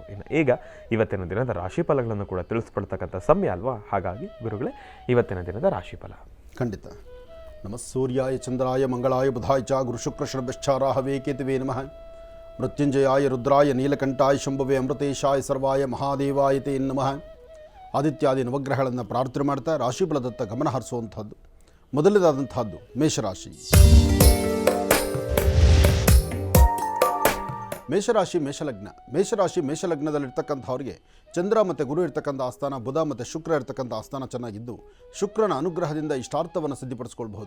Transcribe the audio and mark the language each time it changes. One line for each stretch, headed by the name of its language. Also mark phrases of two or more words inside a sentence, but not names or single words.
Kannada: ಇನ್ನು ಈಗ ಇವತ್ತಿನ ದಿನದ ರಾಶಿಫಲಗಳನ್ನು ಕೂಡ ತಿಳಿಸ್ಕೊಡ್ತಕ್ಕಂಥ ಸಮಯ ಅಲ್ವಾ? ಹಾಗಾಗಿ ಗುರುಗಳೇ, ಇವತ್ತಿನ ದಿನದ ರಾಶಿಫಲ. ಖಂಡಿತ.
Sanskrit: ನಮಃ ಸೂರ್ಯಾಯ ಚಂದ್ರಾಯ ಮಂಗಳಾಯ ಬುಧಾಯ ಚ ಗುರು ಶುಕ್ರ ಶನಭಶ್ಚಾರಾಹವೇ ಕೇತುವೇ ನಮಃ. ಮೃತ್ಯುಂಜಯಾಯ ರುದ್ರಾಯ ನೀಲಕಂಠಾಯ ಶಂಭವೇ ಅಮೃತೇಶಾಯ ಸರ್ವಾಯ ಮಹಾದೇವಾಯ ತೇ ನಮಃ.
Kannada: ಆದಿತ್ಯಾದಿ ನವಗ್ರಹಗಳನ್ನು ಪ್ರಾರ್ಥನೆ ಮಾಡ್ತಾ ರಾಶಿಫಲದತ್ತ ಗಮನ ಹರಿಸುವಂಥದ್ದು. ಮೊದಲನೇದಾದಂಥದ್ದು ಮೇಷರಾಶಿ. ಮೇಷರಾಶಿ ಮೇಷಲಗ್ನದಲ್ಲಿರ್ತಕ್ಕಂಥವ್ರಿಗೆ ಚಂದ್ರ ಮತ್ತು ಗುರು ಇರ್ತಕ್ಕಂಥ ಆಸ್ಥಾನ, ಬುಧ ಮತ್ತು ಶುಕ್ರ ಇರ್ತಕ್ಕಂಥ ಆಸ್ಥಾನ ಚೆನ್ನಾಗಿದ್ದು ಶುಕ್ರನ ಅನುಗ್ರಹದಿಂದ ಇಷ್ಟಾರ್ಥವನ್ನು ಸಿದ್ಧಿಪಡಿಸ್ಕೊಳ್ಬಹುದು.